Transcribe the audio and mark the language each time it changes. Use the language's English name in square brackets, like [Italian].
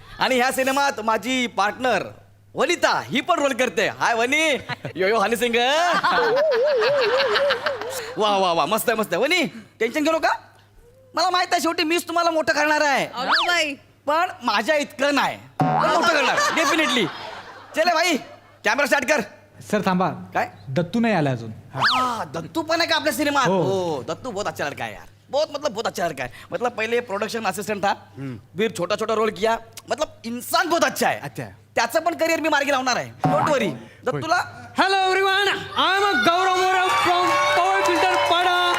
[Marathi] आणि ह्या सिनेमात माझी पार्टनर वनिता ही पण रोल करते. हाय वनी. यो यो हनी सिंग. वा वा वा मस्त आहे मस्त आहे. वनी टेन्शन घेऊ नका. मला माहित आहे शेवटी मीच तुम्हाला मोठं करणार आहे. अगं बाई, पण माझ्या इतकं नाही. पण मोठं करणार डेफिनेटली. [Hindi] चले भाई कॅमेरा स्टार्ट कर. [Marathi] सर थांबा, काय दत्तू नाही आला अजून. दत्तू पण है का आपल्या सिनेमात? हो. हो [Hindi] दत्तू बहुत अच्छा लड़का है यार. बहुत मतलब बहुत अच्छा लड़का है. मतलब पहले प्रोडक्शन असिस्टेंट था, फिर छोटा छोटा रोल किया. मतलब इंसान बहुत अच्छा है. अच्छा. [Marathi] त्याचं पण करिअर मी मार्गी लावणार आहे. [English] Don't worry. [Marathi] दत्तूला [English] Hello everyone, I am Gaurav More from power filter Pada.